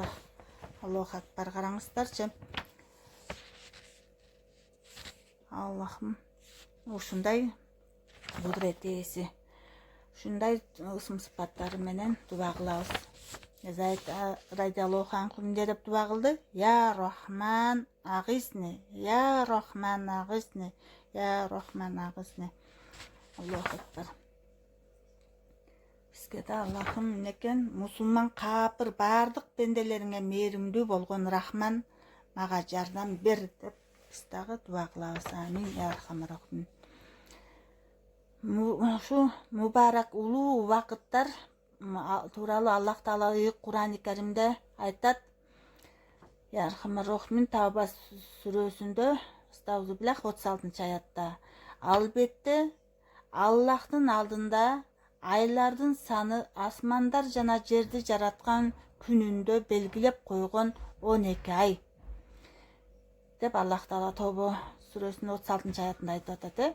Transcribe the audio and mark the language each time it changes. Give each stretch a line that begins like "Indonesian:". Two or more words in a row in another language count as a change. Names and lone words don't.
Arabic: الله أكبر,
Kyrgyz: караңыздарчы. Аллахым ушундай кудурет ээси. Ушундай ысым сыпаттары менен дуба кылабыз. Зайд
Arabic: رضي الله عنه
Kyrgyz: эмне деп дуба кылды?
Arabic: يا رحمن أغثني، يا رحمن أغثني، يا رحمن أغثني. الله أكبر.
Kyrgyz: Бизге да Аллахым эмне экен? Мусулман капыр бардык пенделериңе мээримдүү болгон Рахман мага жардам бер деп биз дагы дуба кылабыз.
Arabic: آمين يا أرحم الراحمين.
Kyrgyz: Ушу мубарак улуу убакыттар тууралуу Аллах Таала Кур'ани Каримде айтат.
Arabic: يا أرحم الراحمين
Kyrgyz: Тавба сүрөсүндө 36-аятта: "Албетте Аллахтын алдында айлардын саны асмандар жана жерди жараткан күнүндө белгилеп койгон 12 ай" деп Аллах Таала Тавба сүрөсүнүн 36-аятында айтып атат.